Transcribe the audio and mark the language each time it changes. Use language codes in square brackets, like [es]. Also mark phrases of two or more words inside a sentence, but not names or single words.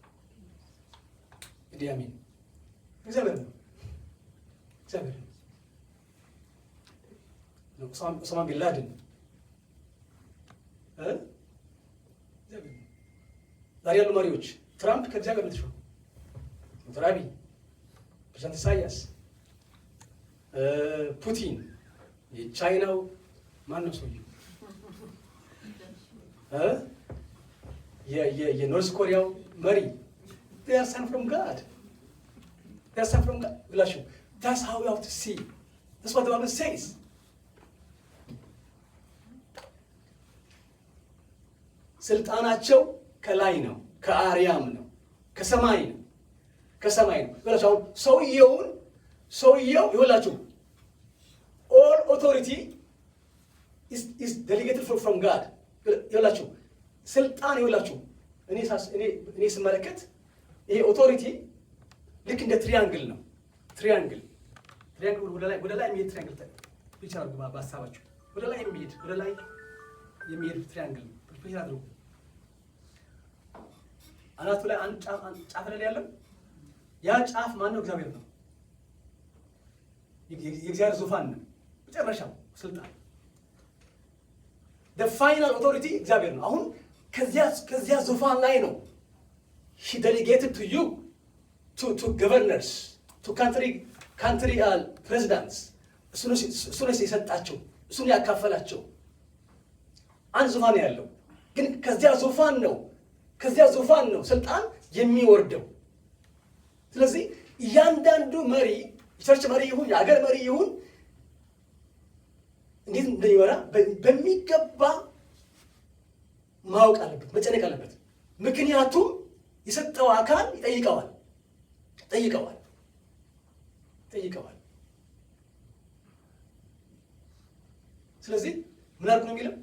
[am] ኢዲ አሚን እግዚአብሔር ነው። እግዚአብሔር ነው። ኦሳማ ቢን ላደን ዛሬ ያሉ መሪዎች ትራምፕ ከእግዚአብሔር ነው የተሾመው። ዶክተር አብይ፣ ፕሬዝዳንት ኢሳያስ፣ ፑቲን፣ የቻይናው ማን ነው ሰውዬው? የኖርዝ ኮሪያው መሪ [en] they are sent from God ብላችሁ that's how we have to see. That's what the Bible says. [am] ስልጣናቸው ከላይ ነው፣ ከአርያም ነው፣ ከሰማይ ነው። ብላችሁ ሰውየው ይኸውላችሁ [en] all authority is delegated from God። [am] ይኸውላችሁ ስልጣን ይኸውላችሁ እኔ ስመለከት ይሄ ኦቶሪቲ ልክ እንደ ትሪያንግል ነው። ትሪያንግል ወደ ላይ የሚሄድ ትሪያንግል ብቻ ነው። በሀሳባችሁ ወደ ላይ የሚሄድ ትሪያንግል ብቻ አድርጉ። አናቱ ላይ አንድ ጫፍ ላይ ያለው ያ ጫፍ ማን ነው? እግዚአብሔር ነው። የእግዚአብሔር ዙፋን ነው። መጨረሻው ስልጣን [en] the final authority [am] እግዚአብሔር ነው። አሁን ከዚያ ዙፋን ላይ ነው [en] he delegated to you to governors to country presidents [am] እሱ ነው የሰጣቸው፣ እሱ ነው ያካፈላቸው። አንድ ዙፋን ያለው ግን ከዚያ ዙፋን ነው ስልጣን የሚወርደው። ስለዚህ እያንዳንዱ መሪ የቸርች መሪ ይሁን የሀገር መሪ ይሁን እንዴት እንደሚመራ በሚገባ ማወቅ አለበት፣ መጨነቅ አለበት። ምክንያቱም የሰጠው አካል ይጠይቀዋል። ስለዚህ ምን አድርጉ ነው የሚለው?